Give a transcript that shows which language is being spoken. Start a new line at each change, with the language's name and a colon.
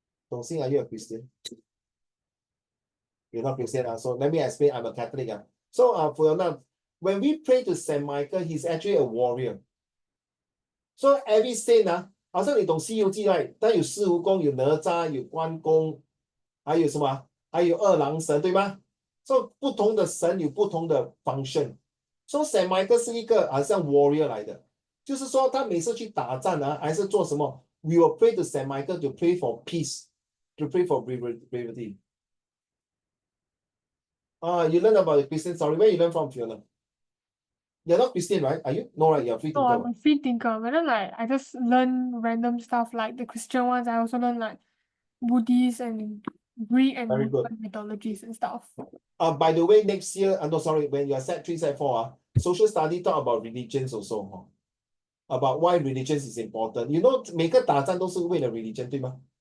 English: Dong Xing, are you a Christian? You're not Christian, so let me explain. I'm a Catholic. So for now, when we pray to Saint Michael, he's actually a warrior. So every saint
Chinese: 好像你懂《西游记》
English: right？
Chinese: 它有四蜈蚣，有哪吒，有关公，还有什么？还有二郎神，对吗？所以不同的神有不同的 function。所以 Saint Michael 是一个好像 warrior 来的，就是说他每次去打仗还是做什么 ？
English: We will pray to Saint Michael to pray for peace, to pray for bravery. You learn about the Christian story. Where you learn from, Fiona? You're not Christian, right? Are you? No, right? You're free No, thinker. I'm a free thinker, but then like I just learn random stuff like the Christian ones. I also learn like Buddhist and Greek and Very good. Roman mythologies and stuff. By the way, next year, no, sorry, when you're set 3, set 4, social study talk about religions also, about why religions is important. You know,
Chinese: 每个打仗都是为了 religion, 对吗？